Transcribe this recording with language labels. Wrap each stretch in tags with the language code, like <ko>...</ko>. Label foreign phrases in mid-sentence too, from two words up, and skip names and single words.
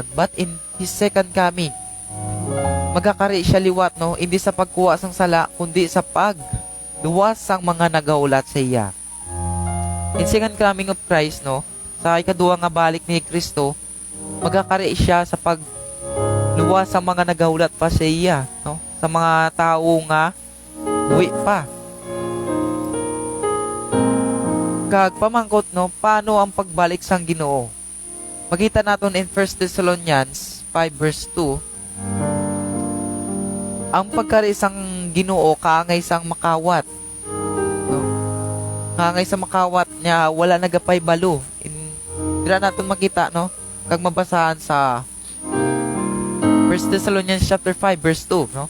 <en>But in His second coming,</en> <hil>magkakari siya liwat, no, hindi sa pagkuha sang sala, kundi sa pagluwas sang mga nagaulat sa iya.</hil> <en>In second coming of Christ,</en> <hil>no, sa ikaduwa nga balik ni Kristo, magkakari siya sa pagluwas sang mga nagaulat pa sa iya, no, sa mga tao nga buwi pa. Kag pamangkot, no, paano ang pagbalik sang Ginoo? Makita naton</hil> <en>in 1 Thessalonians 5 verse 2,</en> <hil>ang pagkari sang Ginoo kaangay sang makawat, no? Kaangay sang makawat niya, wala nagapay balo. Dira naton makita, no, kag mabasahan sa</hil> <en>1 Thessalonians chapter 5 verse 2,</en> <hil>no?</hil>